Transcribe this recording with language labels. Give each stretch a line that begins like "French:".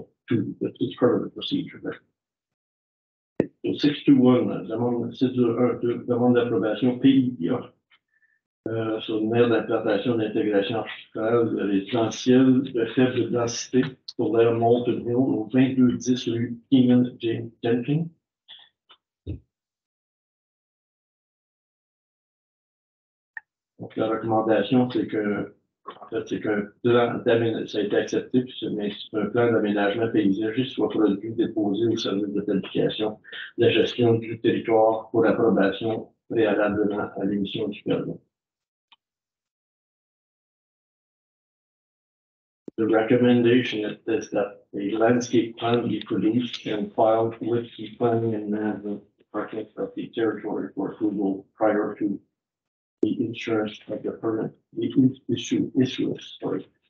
English: It's part of the procedure there.
French: So 621, demande d'approbation PIA. Sur une aire d'implantation d'intégration architecturale résidentielle de faible densité pour l'aire Moulton Hill au 2210 rue Keenan Jenkins. Donc, la recommandation, c'est que, en fait, c'est qu'un plan d'aménagement, ça a été accepté, puis c'est un plan d'aménagement paysager soit produit, déposé au service de planification, de la gestion du territoire pour approbation préalablement à l'émission du permis.
English: The recommendation is that a landscape plan be produced and filed with the planning and management department of the territory for approval prior to the insurance of the permit, the issuance, sorry.